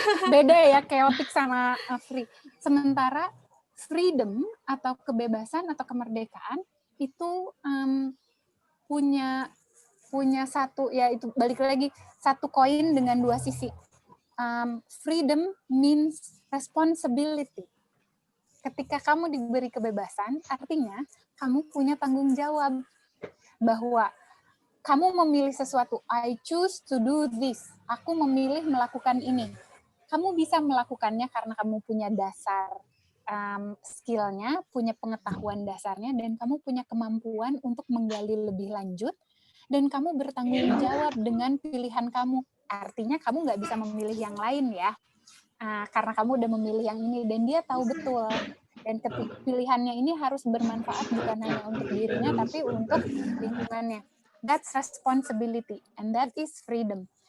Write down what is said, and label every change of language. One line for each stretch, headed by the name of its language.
Indonesian: Beda ya chaotic sama free. Sementara freedom atau kebebasan atau kemerdekaan itu punya satu, ya itu balik lagi, satu koin dengan dua sisi.
English: Freedom means responsibility.
Indonesian: Ketika kamu diberi kebebasan, artinya kamu punya tanggung jawab bahwa kamu memilih sesuatu.
English: I choose to do this.
Indonesian: Aku memilih melakukan ini. Kamu bisa melakukannya karena kamu punya dasar skill-nya, punya pengetahuan dasarnya, dan kamu punya kemampuan untuk menggali lebih lanjut, dan kamu bertanggung jawab dengan pilihan kamu. Artinya kamu nggak bisa memilih yang lain ya. Karena kamu udah memilih yang ini, dan dia tahu betul. Dan pilihannya ini harus bermanfaat bukan hanya untuk dirinya, tapi untuk lingkungannya.
English: That's responsibility, and that is freedom.